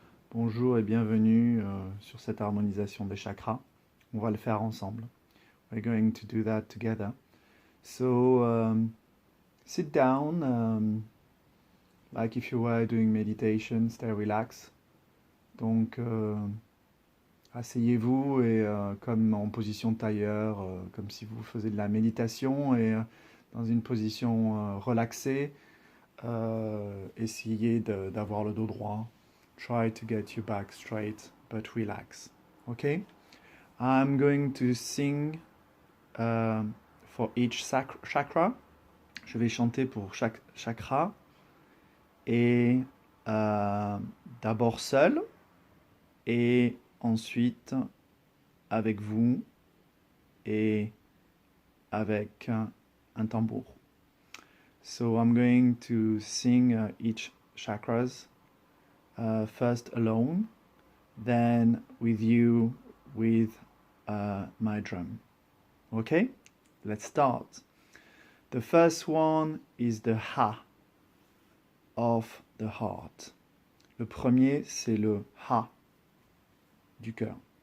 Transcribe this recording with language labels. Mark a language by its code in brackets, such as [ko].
[fr] Bonjour et bienvenue sur cette harmonisation des chakras. On va le faire ensemble. [en] We're going to do that together. So sit down like if you were doing meditation, stay relaxed. [fr] Donc asseyez-vous et comme en position de tailleur, comme si vous faisiez de la méditation et dans une position relaxée, essayez d'avoir le dos droit. [en] Try to get your back straight, but relax. Okay? I'm going to sing for each chakra. [fr] Je vais chanter pour chaque chakra. Et d'abord seul, et ensuite avec vous, et avec un tambour. [en] So I'm going to sing each chakras, first alone, then with you with my drum. Okay? Let's start. The first one is the Ha of the heart. [fr] Le premier, c'est le Ha du cœur.